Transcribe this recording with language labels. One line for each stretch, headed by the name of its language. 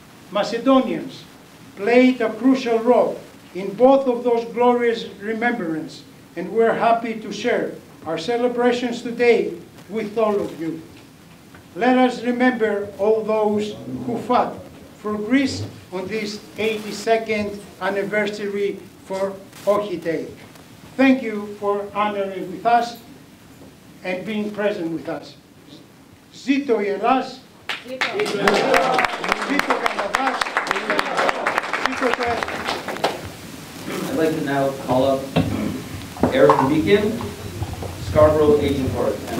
English: Macedonians played a crucial role in both of those glorious remembrance, and we're happy to share our celebrations today with all of you. Let us remember all those who fought for Greece on this 82nd anniversary for Ochi Day. Thank you for honoring with us and being present with us.
Greek: Ζήτω η Ελλάς, ζήτω Καναδάς, ζήτω το έθνος.
English: I'd like to now call up Eric Beacon, Scarborough Agent Court.